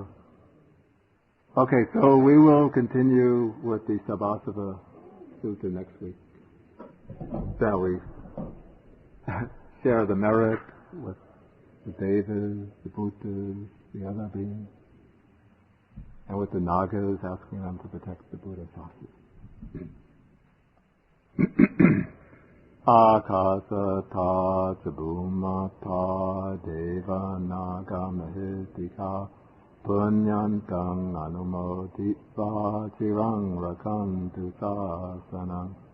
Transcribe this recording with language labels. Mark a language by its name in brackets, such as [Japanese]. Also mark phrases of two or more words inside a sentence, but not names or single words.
[English] Okay, so we will continue with the Sabbasava Sutta next week. Shall we share the merit with the Devas, the Bhutas, the other beings, and with the Nagas, asking them to protect the Buddha Sasana. [Pali] Akasata Chabhumata Deva Naga Mahitika Punyantang Anumoditva Chirang Rakantu Sasanam.